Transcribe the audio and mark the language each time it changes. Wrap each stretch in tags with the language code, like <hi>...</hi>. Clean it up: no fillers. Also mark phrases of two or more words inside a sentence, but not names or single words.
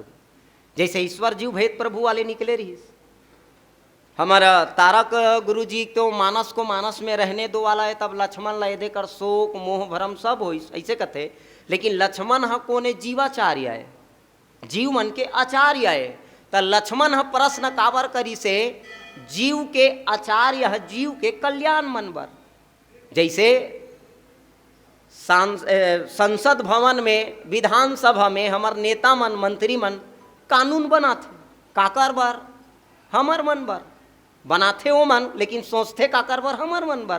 <hne>जैसे ईश्वर जीव भेद प्रभु वाले निकले रही। हमारा तारक गुरु जी तो मानस को मानस में रहने दो वाला है, तब लक्ष्मण ला देकर शोक मोह भरम सब हो ऐसे कहते। लेकिन लक्ष्मण ह कोने जीवाचार्य है, जीव मन के आचार्य है। तो लक्ष्मण ह प्रश्न काबर करी से जीव के आचार्य है, जीव के कल्याण मन बर। जैसे संसद भवन में विधानसभा में हमार नेता मन मंत्री मन कानून बनाते काकर बर, हमर मन बर बनाते वो मन, लेकिन सोचते काकर बर, हमर मन बर।</hne>